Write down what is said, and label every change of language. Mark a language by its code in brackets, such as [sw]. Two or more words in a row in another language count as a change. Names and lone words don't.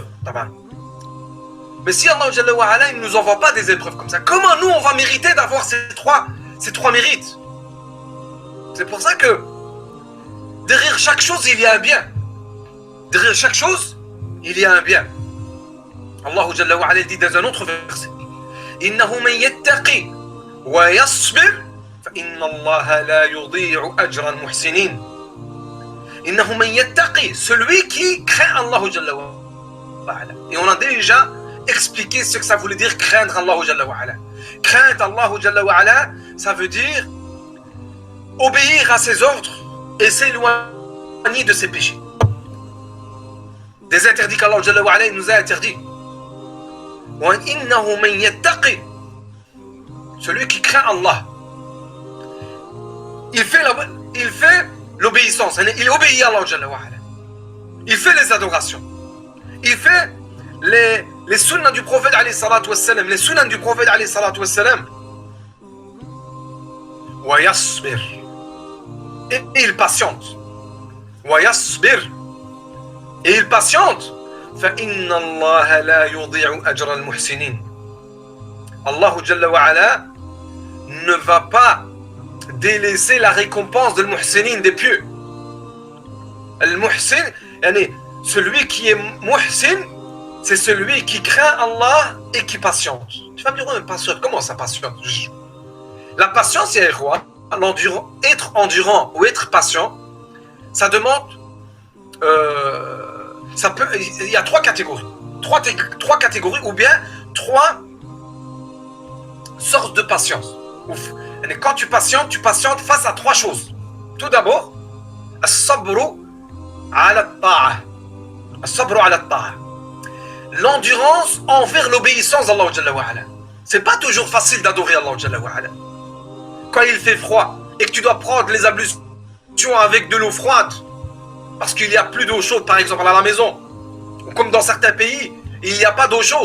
[fr] Mais si [ar] الله جل وعلا, [fr] il ne nous envoie pas des épreuves comme ça, comment nous on va mériter d'avoir ces trois mérites? C'est pour ça que derrière chaque chose, il y a un bien. Derrière chaque chose, il y a un bien. [ar] الله جل وعلا [fr] dit dans un autre verset [ar] إنه من يتق ويصبر فإن الله لا يضيع أجر المحسنين. إنه من يتق, [fr] celui qui craint [ar] الله جل وعلا. [fr] Et on a déjà expliqué ce que ça voulait dire craindre [ar] الله جل وعلا. Craindre الله جل وعلا, [fr] ça veut dire obéir à ses ordres et s'éloigner de ses péchés. Des interdits qu' [ar] الله جل وعلا [fr] nous a interdits. Celui qui craint Allah, il fait l'obéissance, il obéit à [ar] الله جل وعلا. [fr] Il fait les adorations, il fait les sunnahs du prophète [ar] عليه الصلاة والسلام, [fr] les sunnahs du prophète [ar] عليه الصلاة والسلام. ويصبر, [fr] et il patiente. [ar] ويصبر, [fr] et il patiente. [ar] فإن الله لا يضيع أجر المحسنين. الله جل وعلا [fr] ne va pas délaisser la récompense de l'muhsinin, des pieux. Al-muhsin, celui qui est muhsin, c'est celui qui craint Allah et qui patiente. Tu vas me dire, oh, patiente, comment ça patiente? La patience, c'est quoi? Être endurant ou être patient, ça demande, il y a trois catégories. Trois catégories ou bien trois sortes de patience. Quand tu patientes face à trois choses. Tout d'abord, [ar] الصبر على الطاعة. الصبر على الطاعة. [fr] L'endurance envers l'obéissance d' [ar] الله جل وعلا. [fr] C'est pas toujours facile d'adorer [ar] الله جل وعلا. [fr] Quand il fait froid et que tu dois prendre les ablutions avec de l'eau froide, parce qu'il n'y a plus d'eau chaude, par exemple, à la maison, ou comme dans certains pays, il n'y a pas d'eau chaude.